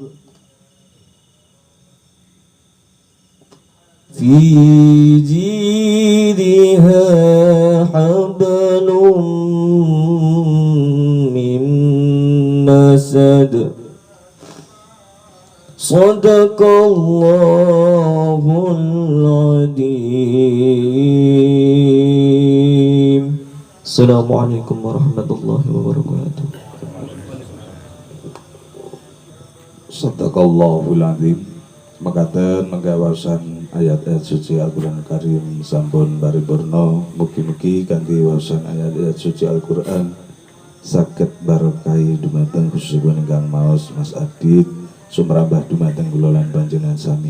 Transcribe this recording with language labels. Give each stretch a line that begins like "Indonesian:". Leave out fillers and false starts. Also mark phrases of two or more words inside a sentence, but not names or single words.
Arabic: في جيدها حبل من مسد صدق الله العظيم. السلام عليكم ورحمة الله وبركاته. صدق الله العظيم.
Javanese: Mekaten menggawasan ayat-ayat suci Al-Qur'an Karim sampun paripurna. Mugi-mugi kanthi wawasan ayat-ayat suci Al-Qur'an saged barokai dumateng khususipun ingkang maos Mas Adit sumrambah dumateng kula lan panjenengan sami.